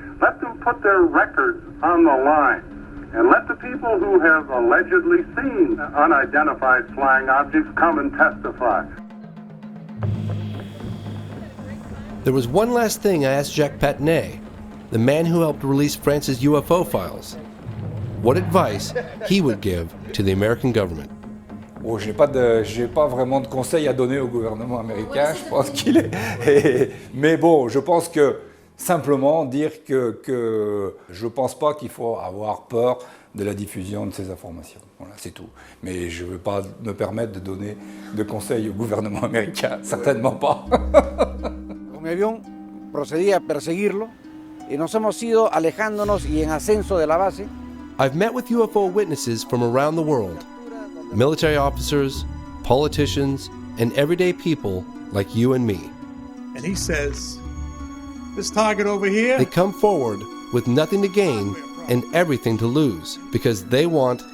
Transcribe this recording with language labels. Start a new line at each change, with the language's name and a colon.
English: Let them put their records on the line. And let the people who have allegedly seen unidentified flying objects come and testify. There was one last thing I asked Jacques Patinet, the man who helped release France's UFO files, what advice he would give to the American government.
French: Bon, j'ai pas vraiment de conseils à donner au gouvernement américain, je pense qu'il est... Mais bon, je pense que simplement dire que je pense pas qu'il faut avoir peur de la diffusion de ces informations. Voilà, c'est tout. Mais je ne veux pas me permettre de donner de conseils au gouvernement américain, certainement pas.
Spanish: Mi avión procedía a perseguirlo y nos hemos ido alejándonos y en ascenso de la base.
English: I've met with UFO witnesses from around the world, military officers, politicians, and everyday people like you and me. And he says, this target over here. They come forward with nothing to gain and everything to lose because they want